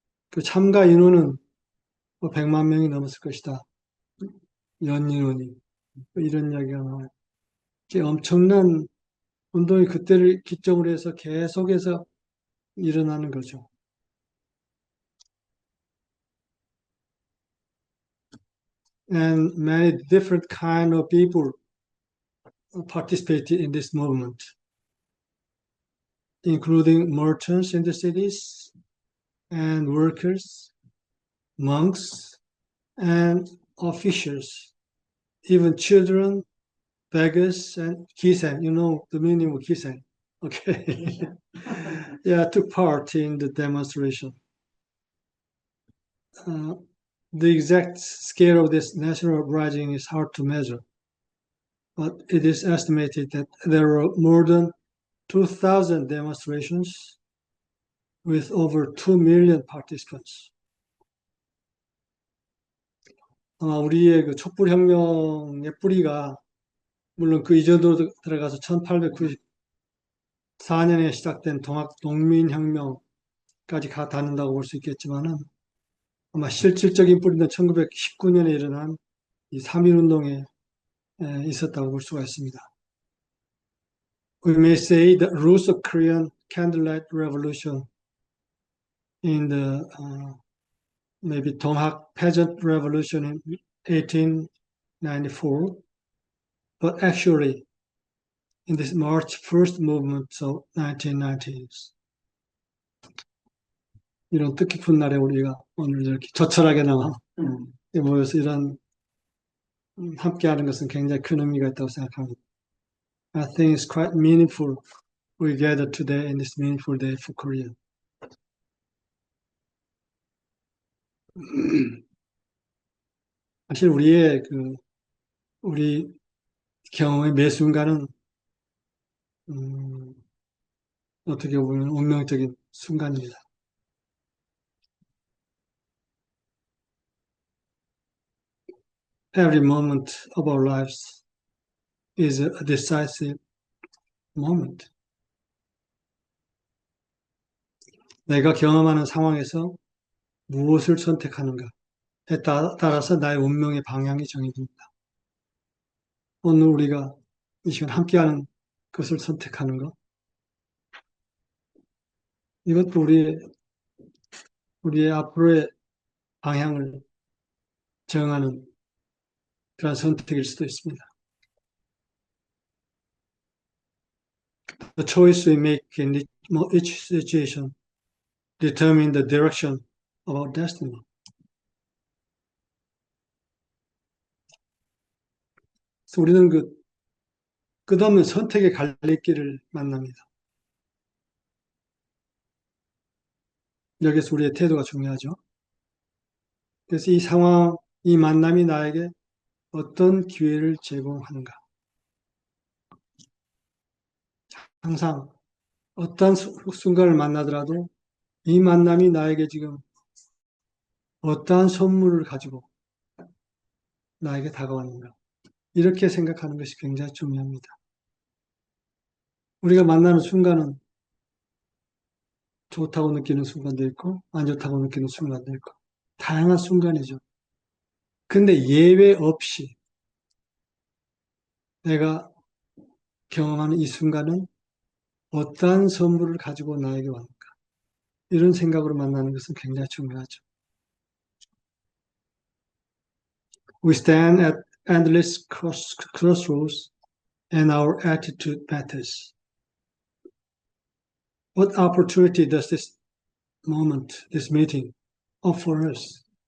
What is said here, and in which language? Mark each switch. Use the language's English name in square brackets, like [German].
[Korean] 그 참가 인원은 100만 명이 넘었을 것이다, 연 인원이. 이런 이야기가 나와요. 엄청난 운동이 그때를 기점으로 해서 계속해서 일어나는 거죠. [English] And many different kind of people participated in this movement, including merchants in the cities and workers, monks, and officials, even children, beggars, and 기생. You know the meaning of 기생. Okay. Yeah, took part in the demonstration. The exact scale of this national uprising is hard to measure, but it is estimated that there were more than 2,000 demonstrations with over 2 million participants. [Korean] 아마 우리의 그 촛불혁명의 뿌리가 물론 그 이전으로 들어가서 1894년에 시작된 농민혁명까지 닿는다고 볼 수 있겠지만은 아마 실질적인 뿌리는 1919년에 일어난 이 3.1운동에 있었다고 볼 수가 있습니다. [English] We may say the roots of Korean candlelight revolution in the maybe Donghak peasant revolution in 1894, but actually in this March 1st movement of 1990s. [Korean] 이런 뜻깊은 날에 우리가 오늘 이렇게 저철하게 나와 모여서 이런 함께하는 것은 굉장히 큰 의미가 있다고 생각합니다. [English] I think it's quite meaningful we gather today in this meaningful day for Korea. [Korean] 사실 우리 경험의 매 순간은 어떻게 보면 운명적인 순간입니다. [English] Every moment of our lives is a decisive moment. [Korean] 내가 경험하는 상황에서 무엇을 선택하는가에 따라서 나의 운명의 방향이 정해집니다. 오늘 우리가 이 시간 함께하는 것을 선택하는 것, 이것도 우리의 앞으로의 방향을 정하는 그런 선택일 수도 있습니다. [English] The choice we make in each situation determine the direction of our destiny. [Korean] 그래서 우리는 그 끝없는 선택의 갈림길을 만납니다. 여기서 우리의 태도가 중요하죠. 그래서 이 상황, 이 만남이 나에게 어떤 기회를 제공하는가. 항상 어떤 순간을 만나더라도 이 만남이 나에게 지금 어떠한 선물을 가지고 나에게 다가왔는가. 이렇게 생각하는 것이 굉장히 중요합니다. 우리가 만나는 순간은 좋다고 느끼는 순간도 있고, 안 좋다고 느끼는 순간도 있고, 다양한 순간이죠. 근데 예외 없이 내가 경험하는 이 순간은 어떠한 선물을 가지고 나에게 왔는가. 이런 생각으로 만나는 것은 굉장히 중요하죠. [English] We stand at endless crossroads and our attitude matters. What opportunity does this moment, this meeting, offer us?